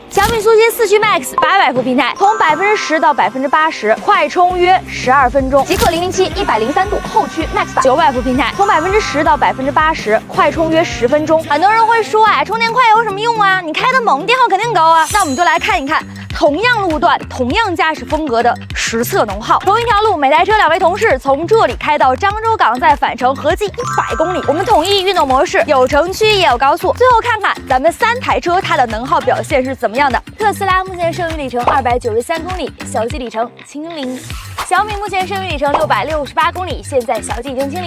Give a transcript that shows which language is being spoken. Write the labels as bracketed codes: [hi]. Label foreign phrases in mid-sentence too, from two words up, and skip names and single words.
[zh] 小米蘇7四驅 Max 800伏平台，充10%到80%，快充約12分鐘。極氪007 103度後驅 Max 版900伏平台，充10%到80%，快充約10分鐘。很多人會說，充電快有什麼用啊？你開得猛，電耗肯定高啊。那我們就來看一看同樣路段、同樣駕駛風格的實測能耗。同一條路，每台車2位同事從這裡開到漳州港，再返程，合計100公里。我們統一運動模式，有城區也有高速。最後看看咱們3台車它的能耗表現是怎麼樣的。特斯拉目前剩余里程293公里，小計里程清零。小米目前剩余里程668公里，現在小計已經清零。